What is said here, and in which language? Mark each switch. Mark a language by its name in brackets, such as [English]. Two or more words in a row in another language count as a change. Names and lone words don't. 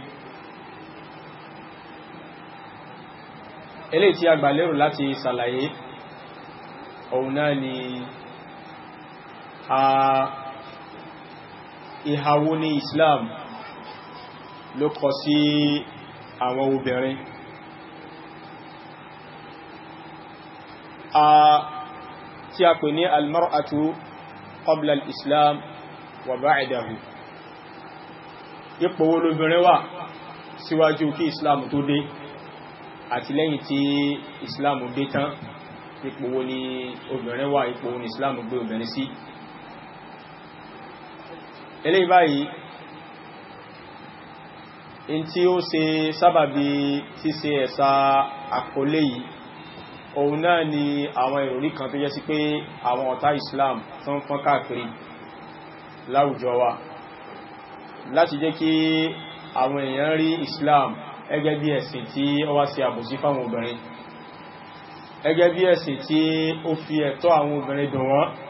[Yoruba] Eléyìí tí a gbà lérò láti ṣàlàyé òun náà ni ìhàwó ní Islam ló kọ sí àwọn obìnrin. [Arabic] Tí a pè ní المرأة قبل الإسلام وبعده. [Yoruba] Ipò wo lóbìnrin wà síwájú kí Islam tó dé àti lẹ́yìn tí Islam dé tán, ipò wo ni obìnrin wà, ipò wo ni Islam gbé obìnrin sí. Eléyìí báyìí in tí ó ṣe sábàbí ṣíṣe ẹ̀sà àkọlé yìí, òun náà ni àwọn ìròrí kan tó jẹ́ sí pé àwọn ọ̀tá Islam tó ń fọ́n káàkiri láwùjọ wa láti jẹ́ kí àwọn èèyàn rí Islam gẹ́gẹ́ bí ẹ̀sìn tí ó wá sí àbòsí fáwọn obìnrin, gẹ́gẹ́ bí ẹ̀sìn tí ó fi ẹ̀tọ́ àwọn obìnrin dùn wọ́n.